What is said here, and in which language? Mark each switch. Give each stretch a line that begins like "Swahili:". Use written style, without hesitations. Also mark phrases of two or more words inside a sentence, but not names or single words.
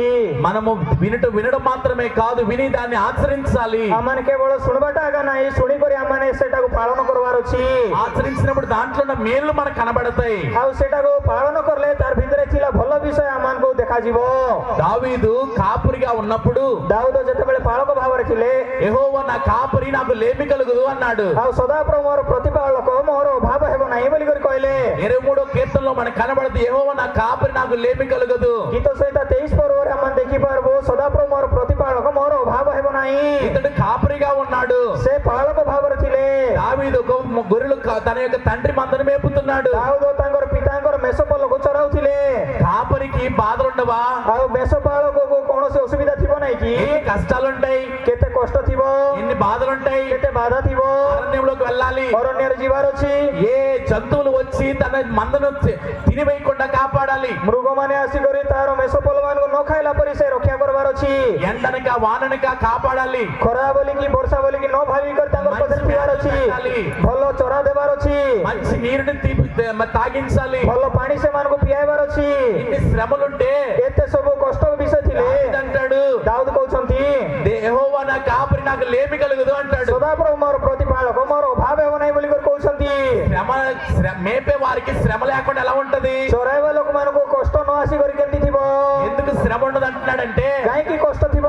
Telugu: మనము వినడం మాత్రమే కాదు, విని దాన్ని ఆచరించాలి.
Odia: ଆମମାନେ କେବଳ ଶୁଣିବାଟା ଆଗ ନାହିଁ, ଶୁଣିକରି ଆମମାନେ ସେଟାକୁ ପାଳନ କରିବାର ଅଛି।
Telugu: ఆచరించినప్పుడు దాంట్లో ఉన్న మేలు మనకు కనబడతాయి.
Odia: ଆଉ ସେଟାକୁ ପାଳନ କଲେ ତାର ଭିତରେ ଥିଲା ଭଲ ବିଷୟ ଆମମାନଙ୍କୁ ଦେଖାଯିବ।
Telugu: దావీదు కాపురిగా ఉన్నప్పుడు
Odia: ଦାଉଦ ଯେତେବେଳେ ପାଳକ ଭାବରେ ଥିଲେ,
Telugu: యెహోవా నా కాపురి నాకు లేమి కలుగుదు అన్నాడు.
Odia: ଆଉ ସଦାପ୍ରଭୁ ମୋର ପ୍ରତିପାଳକ, ମୋର ଅଭାବ ହେବ ନାହିଁ ବୋଲିକରି କହିଲେ।
Telugu: 23వ కీర్తనలో మనకు కనబడదు, యెహోవా నా కాపురి నాకు లేమి కలుగదు.
Odia: ଗୀତ ସଂହିତା 23 ପର୍ବରେ ଆମେ ଦେଖିପାରିବୁ, ସଦାପ୍ରଭୁ ମୋର ପ୍ରତିପାଳକ, ମୋର ଅଭାବ ହେବ ନାହିଁ।
Telugu: ఇతడు కాపురిగా ఉన్నాడు.
Odia: ସେ ପାଳକ ଭାବରେ ଥିଲେ।
Telugu: దావీదు గొర్రెలు తన యొక్క తండ్రి మందను మేపుతున్నాడు.
Odia: ଦାଉଦ ତାଙ୍କର ପିତାଙ୍କର ମେଷପଲକୁ ଚରାଉଥିଲେ।
Telugu: కాపరికి బాధలుండవా?
Odia: ଆଉ ମେଷପାଳକକୁ କୌଣସି ଅସୁବିଧା ଥିବ ନାହିଁ କି?
Telugu: ఎన్ని కష్టాలుంటాయి,
Odia: କେତେ କଷ୍ଟ ଥିବ,
Telugu: ఎన్ని బాధలుంటాయి.
Odia: କେତେ ବାଧା ଥିବ,
Telugu: అరణ్యంలోకి వెళ్ళాలి,
Odia: ଅରଣ୍ୟରେ ଯିବାର ଅଛି,
Telugu: ఏ జంతువులు వచ్చి తన మందను తినివేయకుండా కాపాడాలి,
Odia: ମୃଗମାନେ ଆସିକରି ତାର ମେଷପଲ ମାନଙ୍କୁ ନ ଖାଇଲା ପରି ସେ ରକ୍ଷା କରିବାର ଅଛି,
Telugu: ఎండనక వాననక కాపాడాలి,
Odia: ଖରା ବୋଲିକି ବର୍ଷା ବୋଲିକି ନ ଭାବିକରି ତାଙ୍କର ପଛରେ ଯିବାର ଅଛି, ଭଲ ଚରା ଦେବାର ଅଛି,
Telugu: మంచి నీరుని తాగించాలి,
Odia: ଭଲ ପାଣି ସେମାନଙ୍କୁ ପିଆଇବାର ଅଛି।
Telugu: ఇన్ని శ్రమలుంటే
Odia: ଏତେ ସବୁ କଷ୍ଟ ବିଷୟ ଥିଲେ
Telugu: అంటాడు,
Odia: ଦାଉଦ କହୁଛନ୍ତି,
Telugu: యెహోవా నా కాపరి నాకు లేమి కలుగుదు అంటాడు.
Odia: ସଦାପ୍ରଭୁ ମୋର ପ୍ରତିପାଳକ, ମୋର ଅଭାବ ହେବ ନାହିଁ ବୋଲି କହୁଛନ୍ତି।
Telugu: మేపే వారికి శ్రమ లేకుండా ఎలా ఉంటది?
Odia: ଚରାଇବା ଲୋକମାନଙ୍କୁ କଷ୍ଟ ନ ଆସିକରି କେମିତି ଥିବ?
Telugu: ఎందుకు శ్రమ ఉండదు అంటున్నాడంటే,
Odia: କାହିଁକି କଷ୍ଟ